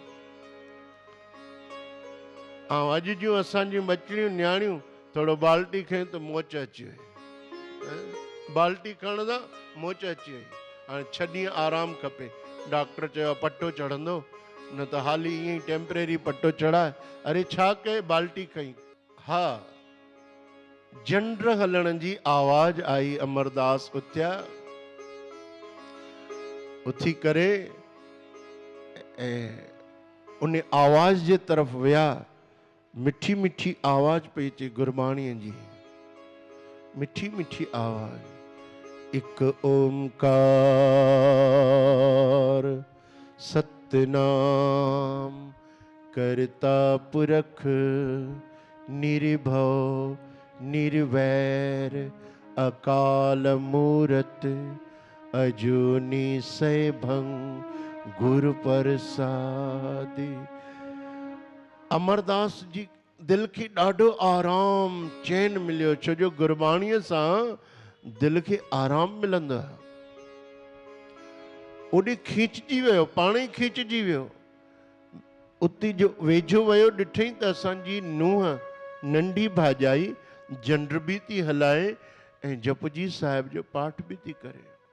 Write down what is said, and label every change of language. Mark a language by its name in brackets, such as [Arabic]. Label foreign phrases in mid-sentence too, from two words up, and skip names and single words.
[Sindhi] ऐं अॼु जूं असांजियूं बचड़ियूं न्याणियूं थोरो बाल्टी खयूं त मोच अची वई। बाल्टी खणण सां मोच अची वई। हाणे 6 ॾींहं आराम खपे। डॉक्टर चयो पटो चढ़ंदो, न त हाली ईअं ई टेम्परेरी पटो चढ़ाए। अरे छा कहे, बाल्टी खई। हा, झंड हलण जी आवाज आई। अमरदास उथिया, उथी करे ऐं उन आवाज जे तरफ़ विया। मिठी मिठी आवाज पई अचे गुरबाणीअ जी, मिठी मिठी आवाज। [Punjabi] ਏਕ ਓਅੰਕਾਰ ਸਤਿਨਾਮੁ ਕਰਤਾ ਪੁਰਖੁ ਨਿਰਭਉ ਨਿਰਵੈਰੁ ਅਕਾਲ ਮੂਰਤਿ ਅਜੂਨੀ ਸੈਭੰ ਗੁਰ ਪ੍ਰਸਾਦਿ। [Sindhi] अमरदास जी दिल खे ॾाढो आराम चैन मिलियो, छो जो गुरबाणीअ सां दिल खे आराम मिलंदो आहे। ओॾे खींचजी वियो, पाण ई खींचजी वियो। उते जो वेझो वियो, ॾिठई त असांजी नुंहुं नंढी भाॼाई झंड बि थी हलाए ऐं जपजी साहिब जो पाठ बि थी करे।